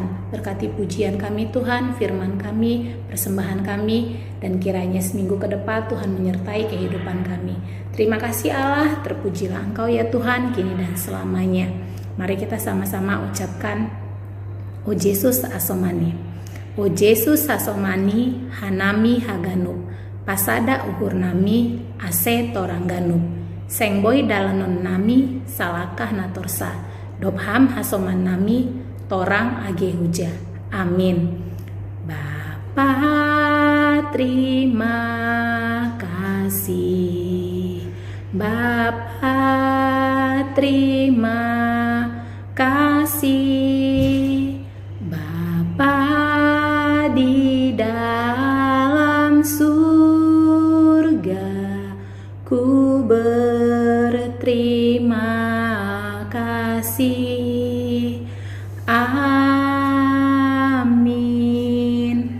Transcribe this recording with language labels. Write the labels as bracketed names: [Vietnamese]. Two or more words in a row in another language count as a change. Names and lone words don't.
[Indonesian] Berkati pujian kami Tuhan, firman kami, persembahan kami, dan kiranya seminggu ke depan Tuhan menyertai kehidupan kami. Terima kasih Allah, terpujilah Engkau ya Tuhan, kini dan selamanya. Mari kita sama-sama ucapkan, [Batak Simalungun] O Yesus asomani. O Yesus asomani hanami haganub, pasada uhur nami ase torangganub, sengboy dalanon nami salakah natorsa, dobham hasoman nami torang age huja. [Indonesian] Amin. Bapa terima kasih, Bapa terima kasih, Bapa di dalam surga, ku berterima kasih. Amin.